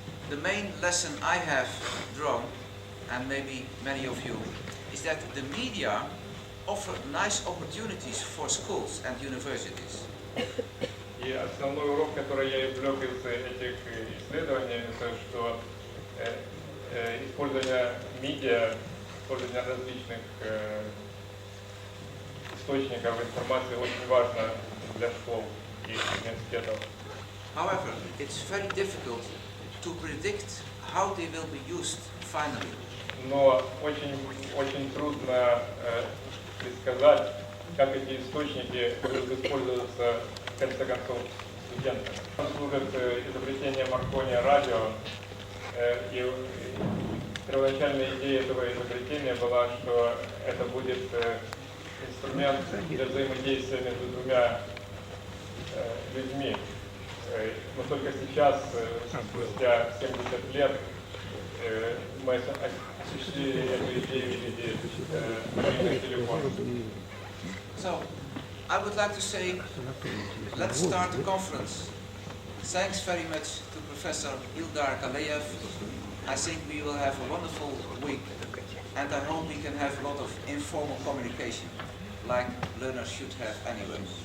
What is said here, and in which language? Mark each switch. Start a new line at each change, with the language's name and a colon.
English: The main lesson I have drawn, and maybe many of you, is that the media offer nice opportunities for schools and universities.
Russian: И основной урок, который я извлек из этих исследований, это что использование медиа, использование различных источников информации очень важно для школ и университетов.
English: However, it's very difficult to predict how they will be used finally.
Russian: Но очень трудно предсказать, как эти источники будут использоваться в конце концов студентами. Служит изобретение Маркони радио, и первоначальная идея этого изобретения была, что это будет инструмент для взаимодействия между двумя людьми. Но только сейчас, спустя 70 лет, мы осуществили эту идею в виде мобильных телефонов.
English: So, I would like to say, let's start the conference. Thanks very much to Professor Ildar Kaleyev. I think we will have a wonderful week, and I hope we can have a lot of informal communication, like learners should have anyway.